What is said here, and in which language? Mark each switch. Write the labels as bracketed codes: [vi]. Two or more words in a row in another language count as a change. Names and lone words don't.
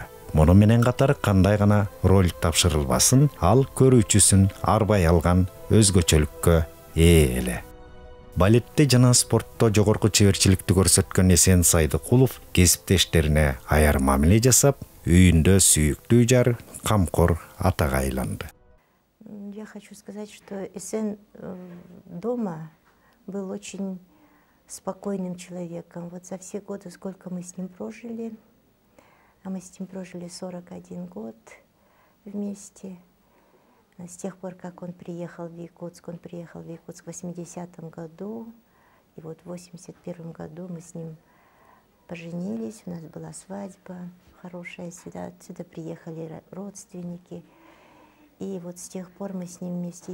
[ky] Муну менен катар кандай гана роль тапшырылбасын, ал көрүүчүсүн арбай алган өзгөчөлүккө ээ эле. Балетте жана спортто жогорку чеберчиликти көрсөткөн Эсен Сайдыкулов кесиптештерине аяр мамиле жасап, үйүндө сүйүктүү жар, камкор атага айланды. [ru] Я хочу сказать, что Эсен дома был очень спокойным человеком. Вот за все годы, сколько мы с ним прожили, а мы с ним прожили 41 год вместе. С тех пор, как он приехал в Якутск в 80-м году, и вот в 81-м году мы с ним поженились, у нас была свадьба хорошая, отсюда приехали родственники, и вот с тех пор мы с ним вместе.